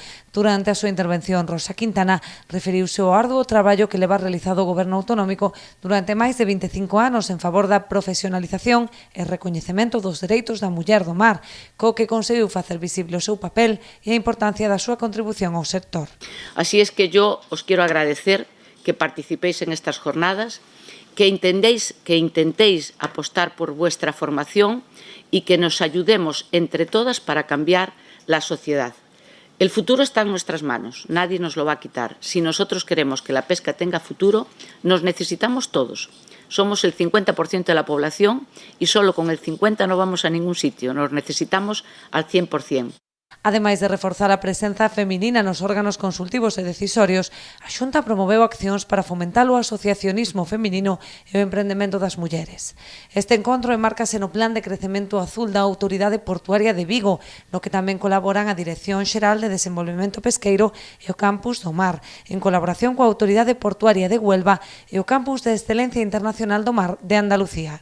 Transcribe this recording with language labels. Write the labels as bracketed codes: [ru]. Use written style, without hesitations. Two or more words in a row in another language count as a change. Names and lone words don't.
[gl] Durante a súa intervención, Rosa Quintana referiuse ao arduo traballo que leva realizado o Goberno autonómico durante máis de 25 anos en favor da profesionalización e recoñecemento dos dereitos da muller do mar, co que conseguiu facer visible o seu papel e a importancia da súa contribución ao sector. [es] Así es que yo os quiero agradecer que participéis en estas jornadas, que intentéis apostar por vuestra formación y que nos ayudemos entre todas para cambiar la sociedad. El futuro está en nuestras manos, nadie nos lo va a quitar. Si nosotros queremos que la pesca tenga futuro, nos necesitamos todos. Somos el 50% de la población y solo con el 50% no vamos a ningún sitio, nos necesitamos al 100%. [gl] Ademais de reforzar a presenza feminina nos órganos consultivos e decisorios, a Xunta promoveu accións para fomentar o asociacionismo feminino e o emprendemento das mulleres. Este encontro enmárcase no Plan de Crecemento Azul da Autoridade Portuaria de Vigo, no que tamén colaboran a Dirección Xeral de Desenvolvemento Pesqueiro e o Campus do Mar, en colaboración coa Autoridade Portuaria de Huelva e o Campus de Excelencia Internacional do Mar de Andalucía.